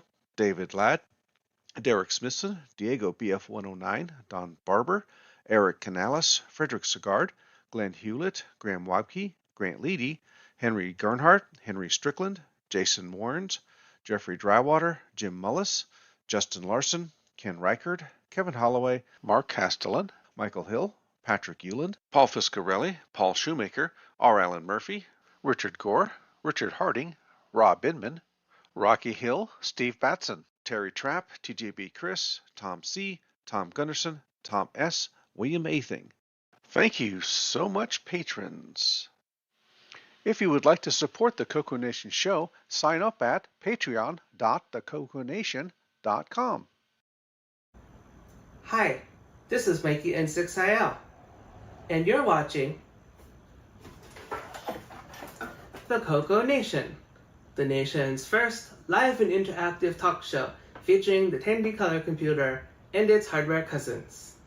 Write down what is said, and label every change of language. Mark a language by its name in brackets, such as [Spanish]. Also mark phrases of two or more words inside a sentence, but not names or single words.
[English] David Ladd, Derek Smithson, Diego BF109, Don Barber, Eric Canales, Frederic Segard, Glenn Hewlett, Graham Wabke, Grant Leedy, Henry Gernhardt, Henry Strickland, Jason Warrens, Jeffrey Drywater, Jim Mullis, Justin Larson, Ken Reichard, Kevin Holloway, Mark Castellan, Michael Hill, Patrick Euland, Paul Fiscarelli, Paul Shoemaker, R. Allen Murphy, Richard Gore, Richard Harding, Rob Inman, Rocky Hill, Steve Batson, Terry Trapp, TJB Chris, Tom C., Tom Gunderson, Tom S., William Athing. Thank you so much, patrons. If you would like to support the CocoNation show, sign up at patreon.thecoconation.com. Hi, this is Mikey N6IL, and you're watching the CocoNation, the nation's first live and interactive talk show featuring the Tandy color computer and its hardware cousins.